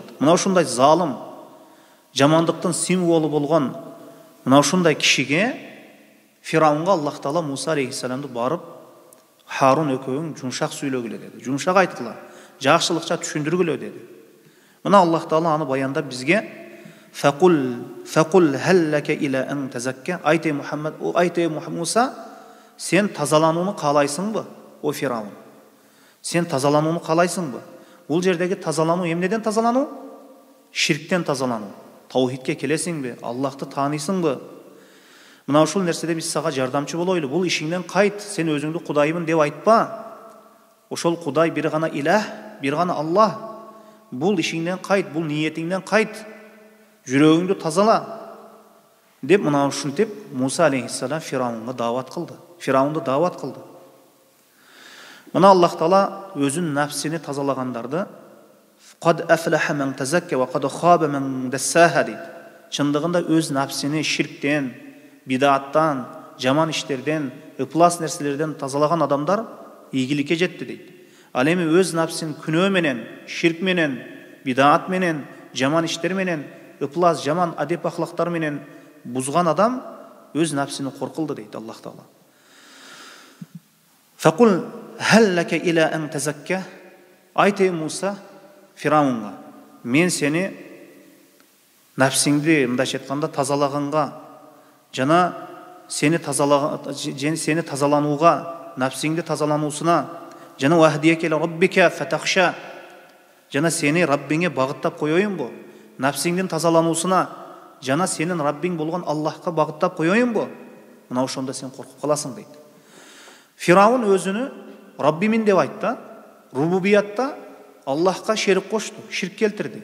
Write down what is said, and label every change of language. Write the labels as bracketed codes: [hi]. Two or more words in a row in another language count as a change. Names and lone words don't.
[ky] Мына ушундай залым, жамандыктын символу болгон мына ушундай кишиге Фираунга Аллах Таала Муса алейхиссаламды барып, Харун экөөң жумшак сүйлөгүлө деди. Жумшак айткыла, жакшылыкча түшүндүргүлө деди. Мына Аллах Таала аны баяндап бизге [ar] فقل هل لك إلى أن تزكى. [ky] Айте Мухаммад, айте Муса, сен тазаланууну каалайсыңбы, о Фираун? Сен тазаланууну каалайсыңбы? Бул жердеги тазалануу эмнеден тазалануу? Ширктен тазалануу. Таухидке келесиңби? Аллахты тааныйсыңбы? Мына ушул нерседе биз сага жардамчы болойлу. Бул ишиңден кайт, сен өзүңдү Кудаймын деп айтпа. Ошол Кудай бир гана илах, бир гана Аллах. Бул ишиңден кайт, бул ниетиңден кайт. Жүрөгүңдү тазала. деп мына ушинтип Муса алейхиссалам Фирауынга дават кылды. Фирауынды дават кылды. Мына Аллах Таала өзүнүн нафсини тазалагандарды [ar] "قد أفلح من تزكى وقد خاب من دساها" [ky] дейт. Чындыгында өз нафсини ширктен, бидаттан, жаман иштерден, ыплас нерселерден тазалаган адамдар ийгиликке жетти дейт. Ал эми өз нафсин күнөө менен, ширк менен, бидат менен, жаман иштер менен, ыплас жаман адеп ахлактар менен бузган адам өз нафсини коркулду дейт Аллах Таала. [ar] فقل هل لك إلى أن تزكى. [ky] Айт Муса Фирауынга, мен сени нафсиңди мындайча айтканда тазалаганга, жана сени тазаланууга, нафсиңди тазалануусуна, жана [ar] وأهديك إلى ربك فتخشى, [ky] жана сени Раббиңе багыттап коеюнбу? Нафсиңдин тазалануусуна, жана сенин Раббиң болгон Аллахка багыттап коеюнбу? Мына ошондо сен коркуп каласың дейт. Фираун өзүнү Раббимин деп айтты, рубубиятта Аллахка шерик кошту, ширк келтирди.